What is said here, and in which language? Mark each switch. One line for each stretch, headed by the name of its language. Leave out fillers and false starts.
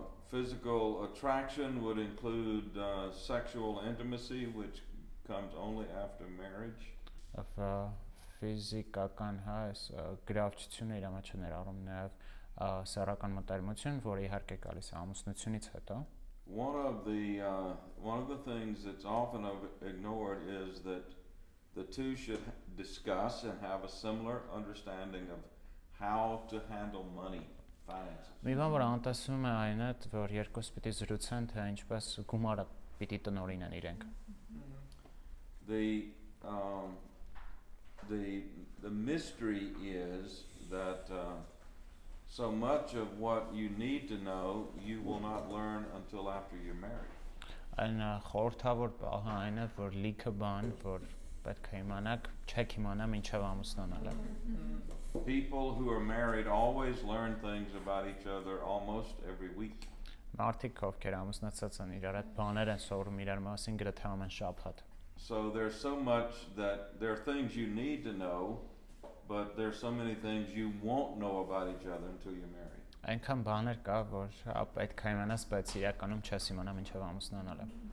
English: Physical attraction would include sexual intimacy, which comes only after marriage.
Armenian: Ֆիզիկական գրավչությունը իր մեջ ներառում նաև սեռական մտերմություն, որը իհարկե գալիս է ամուսնությունից հետո.
English: One of the things that's often ignored is that the two should discuss and have a similar understanding of how to handle money, finances.
Armenian: Մի բան որ անտեսվում է այն է, որ երկուս պիտի զրուցեն, թե ինչպես գումարը պիտի տնօրինեն իրենք.
English: The the mystery is that so much of what you need to know you will not learn until after you're married.
Armenian: Այն խորհրդավոր պահը այն է, որ լիքը բան, որ պետք է իմանաք, չեք իմանա մինչև ամուսնանալը։
English: People who are married always learn things about each other almost every week.
Armenian: Մարդիկ ովքեր ամուսնացած են իրար այդ բաներ են սովորում իրար մասին գրեթե ամեն շաբաթ։
English: So there's so much that there are things you need to know, but there's so many things you won't know about each other until you're married.
Armenian: Այնքան բաներ կա, որ պետք է իմանաս, բայց իրականում չես իմանա մինչև ամուսնանալը։